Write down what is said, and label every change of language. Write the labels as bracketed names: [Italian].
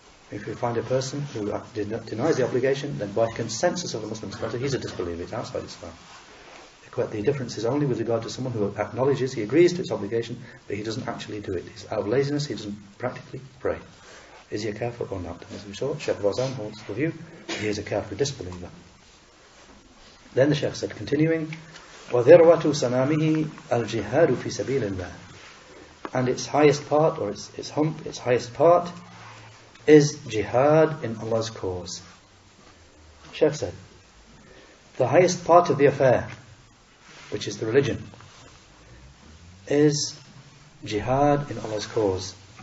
[English] If you find a person who denies the obligation, then by consensus of the Muslims, he's a disbeliever, it's outside Islam. The difference is only with regard to someone who acknowledges, he agrees to its obligation, but he doesn't actually do it. He's out of laziness, he doesn't practically pray. Is he a kafir or not? As we saw, Sheikh Saleh-Al-Fawzan holds the view, he is a kafir, disbeliever. Then the Sheikh said, continuing, [Arabic] وَذِرْوَةُ سَنَامِهِ الْجِهَادُ فِي سَبِيلِ اللَّهِ. [English] And its highest part, or its hump, its highest part, is jihad in Allah's cause. Sheikh said, the highest part of the affair, which is the religion, is jihad in Allah's cause.